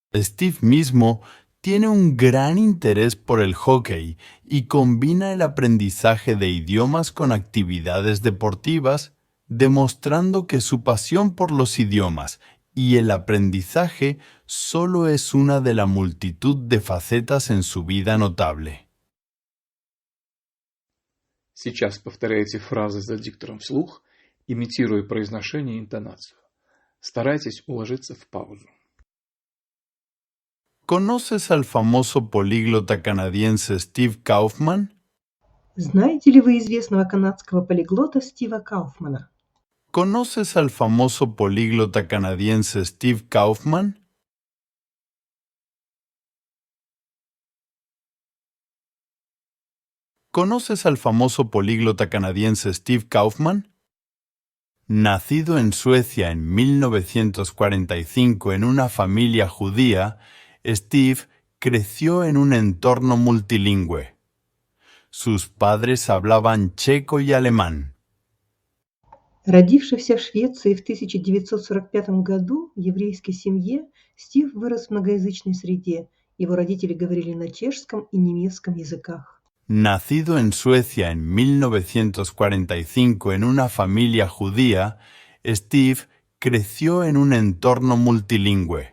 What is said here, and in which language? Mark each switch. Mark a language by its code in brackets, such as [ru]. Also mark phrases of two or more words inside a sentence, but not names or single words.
[es] Steve mismo tiene un gran interés por el hockey y combina el aprendizaje de idiomas con actividades deportivas, demostrando que su pasión por los idiomas y el aprendizaje solo es una de la multitud de facetas en su vida notable. [ru] Сейчас повторяйте фразы за диктором вслух, имитируя произношение и интонацию. Старайтесь уложиться в паузу. [es] ¿Conoces al famoso políglota canadiense Steve Kaufman? [ru] Знаете ли вы известного канадского полиглота Стива Кауфмана? [es] ¿Conoces al famoso políglota canadiense Steve Kaufman? ¿Conoces al famoso políglota canadiense Steve Kaufman? Nacido en Suecia en 1945 en una familia judía, Steve creció en un entorno multilingüe. Sus padres hablaban checo y alemán. [ru] Родившийся в Швеции в 1945 году в еврейской семье, Стив вырос в многоязычной среде. Его родители говорили на чешском и немецком языках. [es] Nacido en Suecia en 1945 en una familia judía, Steve creció en un entorno multilingüe.